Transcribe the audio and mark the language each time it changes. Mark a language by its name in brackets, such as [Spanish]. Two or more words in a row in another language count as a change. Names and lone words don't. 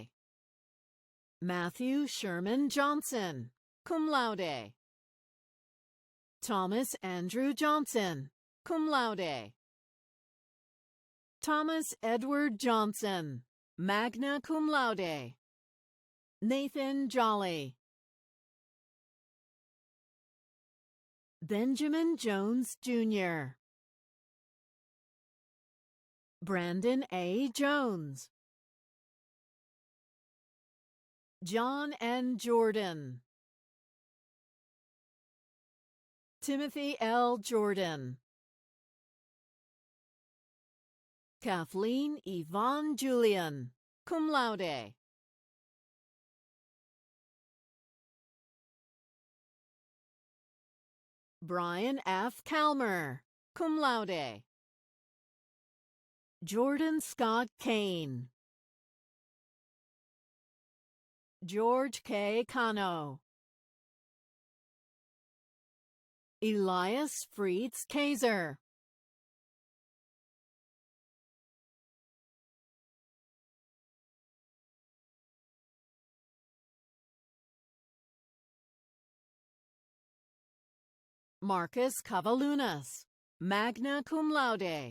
[English] Matthew Sherman Johnson, [Latin] cum laude. [English] Thomas Andrew Johnson, [Latin] cum laude. [English] Thomas Edward Johnson, [Latin] magna cum laude. [English] Nathan Jolly. Benjamin Jones, Jr. Brandon A. Jones. John N. Jordan. Timothy L. Jordan. Kathleen Yvonne Julian, [Latin] cum laude. [English] Brian F. [Latin] Calmer, cum laude. [English] Jordan Scott Kane. George K. Cano. Elias Frieds Kaiser. Marcus Cavalunas, [Latin] magna cum laude.